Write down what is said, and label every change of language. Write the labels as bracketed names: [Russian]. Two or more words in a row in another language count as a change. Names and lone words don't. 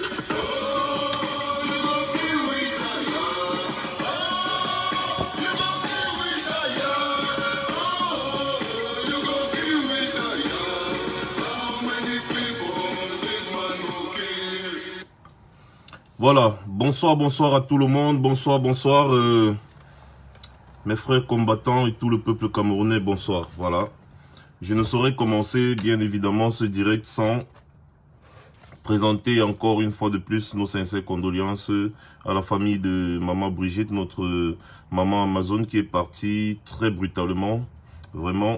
[Nigerian Pidgin] Oh, you go kill with Daya. Oh, you go kill with Daya. Oh, you go kill with Daya. How many people this man go kill? [French] Voilà, bonsoir à tout le monde. Bonsoir, mes frères combattants et tout le peuple camerounais. Bonsoir, voilà. Je ne saurais commencer, bien évidemment, ce direct sans présenter encore une fois de plus nos sincères condoléances à la famille de maman Brigitte, notre maman Amazon qui est partie très brutalement, vraiment.